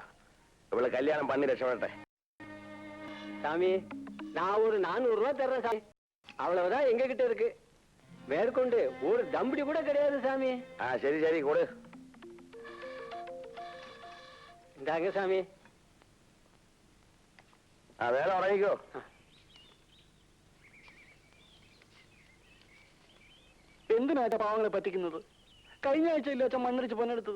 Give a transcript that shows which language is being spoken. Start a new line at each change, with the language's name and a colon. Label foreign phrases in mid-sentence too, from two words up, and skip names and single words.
Tamil: இவ்வளவு கல்யாணம் பண்ணி ரட்சப்பட்டேன் சாமி. நான் ஒரு 400 ரூபாய் தர்றேன் சாமி. அவ்வளவுதான் எங்க கிட்ட இருக்கு. மேற்கொண்டு ஒரு தம்படி கூட கிடையாது சாமி. சரி சரி கொடு. இந்தாங்க சாமி.
Malayalam: വേറെ ഉറങ്ങിക്കോ. എന്തിനാ പാവങ്ങളെ പറ്റിക്കുന്നത്? കഴിഞ്ഞ ആഴ്ചയില്ലേ അച്ഛൻ മണ്ണിടിച്ച് പൊന്നെടുത്തത്?